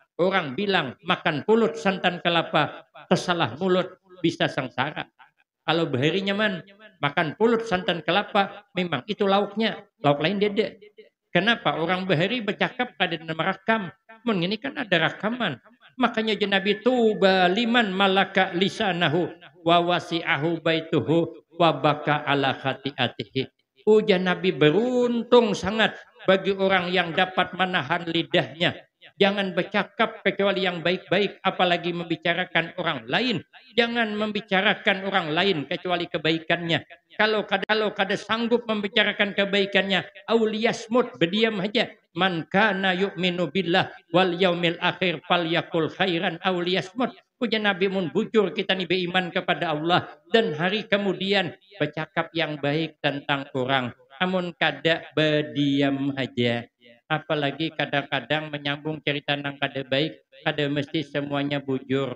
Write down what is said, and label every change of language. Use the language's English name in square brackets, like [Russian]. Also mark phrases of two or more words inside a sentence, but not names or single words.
[Banjar] Orang bilang makan pulut santan kelapa, tersalah mulut. bisa sengsara. Kalau bahari nyaman, makan pulut santan kelapa, memang itu lauknya. Lauk lain dede. Kenapa? Orang bahari bercakap kada merakam. Mun ini kan ada rakaman. Makanya Nabi [Arabic] طوبى لمن ملك لسانه ووسعه بيته وبكى على خطيئته. [Banjar] Ujar Nabi beruntung sangat bagi orang yang dapat menahan lidahnya. Jangan bercakap kecuali yang baik-baik, apalagi membicarakan orang lain. Jangan membicarakan orang lain kecuali kebaikannya. Kalau kada sanggup membicarakan kebaikannya, auliyasmut, berdiam aja. [Arabic] من كان يؤمن بالله واليوم الآخر فليقل خيرا أو ليصمت. [Banjar] Puja Nabi mun bujur kita ni beriman kepada Allah dan hari kemudian bercakap yang baik tentang orang. Amun kada berdiam aja. Apalagi kadang-kadang menyambung cerita nang kada baik, kada mesti semuanya bujur.